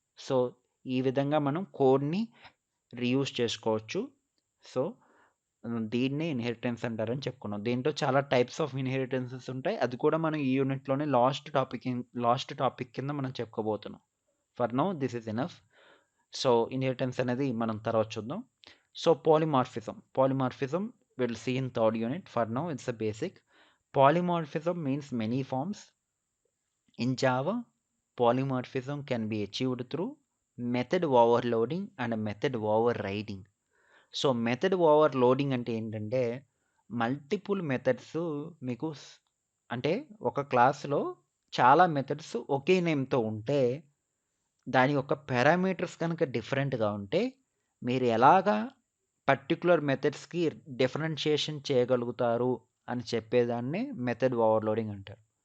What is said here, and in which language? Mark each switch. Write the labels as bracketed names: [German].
[Telugu] So, ఈ విధంగా మనం కోడ్‌ని రీయూజ్ చేసుకోవచ్చు. సో, దీన్నే ఇన్హెరిటెన్స్ అంటారని చెప్పుకున్నాం. దీంట్లో చాలా టైప్స్ ఆఫ్ ఇన్హెరిటెన్సెస్ ఉంటాయి. అది కూడా మనం ఈ యూనిట్‌లోనే లాస్ట్ టాపిక్ కింద మనం చెప్పుకోబోతున్నాం. [English] For now this is enough. [Telugu] So, inheritance అనేది మనం తర్వాత చూద్దాం. [English] So, polymorphism we'll see in third unit. For now, it's a basic. Polymorphism means many forms. In Java, polymorphism can be achieved through method overloading and method overriding. [Telugu] So, method overloading అంటే ఏంటంటే, multiple methods మీకు అంటే ఒక క్లాస్‌లో చాలా methods ఒకే నేమ్‌తో ఉంటే, దాని యొక్క పారామీటర్స్ కనుక డిఫరెంట్‌గా ఉంటే, మీరు ఎలాగా పర్టిక్యులర్ మెథడ్స్‌కి డిఫరెన్షియేషన్ చేయగలుగుతారు అని చెప్పేదాన్ని మెథడ్ ఓవర్‌లోడింగ్ అంటారు.